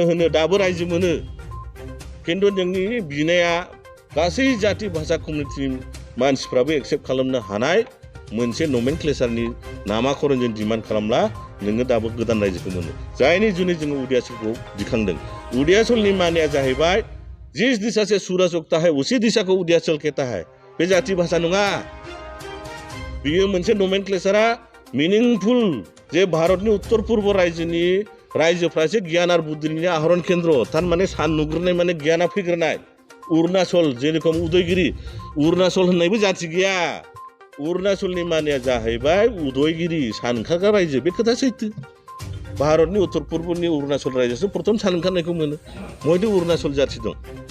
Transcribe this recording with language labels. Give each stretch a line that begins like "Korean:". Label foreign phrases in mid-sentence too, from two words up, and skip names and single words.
Bodo: होनो दाबो रायजो मोनो खिन्थु जोंनि बिनाया गासै जाति भाषा कमिउनिटिनि मानसिफ्राबो एक्सेप्ट खालामनो हानाय मोनसे नमेनक्लेचारनि नामाकरणजों डिमान्ड खालामला नोङो दाबो गोदान रायजोखौ मोनो जायनि जुनै जोङो उदियाचलखौ दिखांदों उदियाचलनि मानिया जाहैबाय
Hindi: जिस दिशा से सूरज उगता है उसी दिशा को उदियाचल कहता है
Bodo: बे जाति भाषा नङा बियो मोनसे नमेनक्लेचारा मिनिंफुल जे भारतनि उत्तर पूर्व रायजोनि रायजोफ्रासो गियान आरो बुद्धिनि आहरन केन्द्र थारमाने सान नुग्रोनाय माने गियाना फैग्रोनाय अरुणाचल जेरखम उदयगिरि अरुणाचल होननायबो जाति गैया अरुणाचलनि मानिया जाहैबाय उदयगिरि सानखाग्रा रायजो बे खोथा सैथो भारतनि उत्तर पूर्वनि अरुणाचल रायजोसो प्रथम सान ओंखारनायखौ मोनो मयदि अरुणाचल जाति दं